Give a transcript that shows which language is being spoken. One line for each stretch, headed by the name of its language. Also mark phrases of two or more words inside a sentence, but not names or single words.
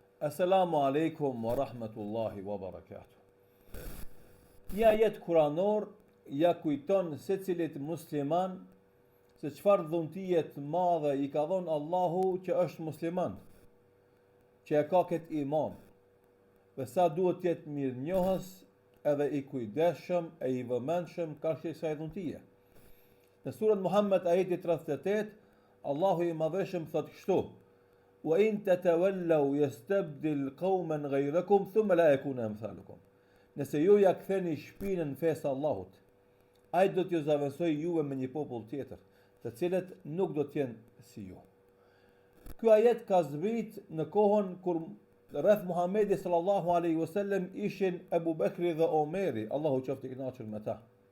Arabic: السلام عليكم ورحمة الله وبركاته.
Albanian: Një ajet kuranor ja kujton secilit musliman se çfarë dhuntie të madhe i ka dhënë Allahu që është musliman, që e ka këtë iman, dhe sa duhet të jetë mirënjohës edhe i kujdesshëm e i vëmendshëm ka kësaj dhuntie. Në surën Muhammed ajeti 38, Allahu i madhëshëm thot kështu:
Arabic: "وإن تتولوا يستبدل قوما غيركم ثم لا يكونوا أمثالكم."
Albanian: Nëse ju ja ktheni shpinën në fesë Allahut, ai do t'ju zaventësoj juve me një popull tjetër, të cilët nuk do t'jenë si ju. Ky ajet ka zbrit në kohën kur rreth Muhamedit
Arabic: صلى الله عليه وسلم
Albanian: ishin Abu Bekri dhe Omeri, Allahu qoftë i kënaqur me ta.